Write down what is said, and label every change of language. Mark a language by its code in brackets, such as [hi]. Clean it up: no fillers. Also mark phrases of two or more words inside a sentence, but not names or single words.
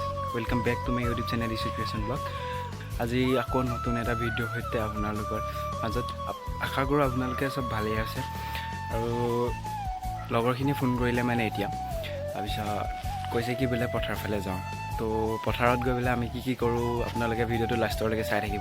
[en] Welcome back to my YouTube channel Ishu Creation blog. [as] আজি আকৌ নতুন এটা ভিডিঅ' সৈতে আপোনালোকৰ মাজত আশা কৰোঁ আপোনালোকে চব ভালেই আছে। আৰু লগৰখিনি ফোন কৰিলে মানে এতিয়া তাৰপিছত কৈছে কি বোলে পথাৰ ফালে যাওঁ। তো পথাৰত গৈ পেলাই আমি কি কৰোঁ আপোনালোকে ভিডিঅ'টো লাষ্টলৈকে চাই থাকিব।